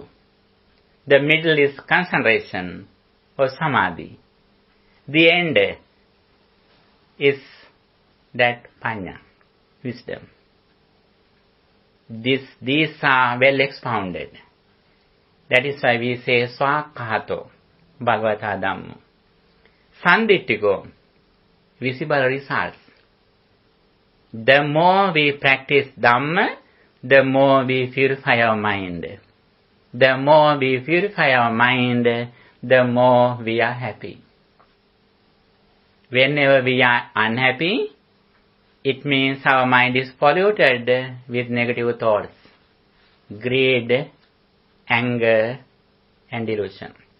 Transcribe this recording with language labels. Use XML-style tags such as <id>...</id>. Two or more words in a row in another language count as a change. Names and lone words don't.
<en>The middle is concentration or samadhi. The end is that panya, wisdom. These are well expounded. That is why we say</en> <pi>swakahato bhagavata dhammo.</pi> <en>Sanditthiko, visible results. The more we practice Dhamma, the more we purify our mind. The more we purify our mind, the more we are happy. Whenever we are unhappy, it means our mind is polluted with negative thoughts, greed, anger, and delusion.</en>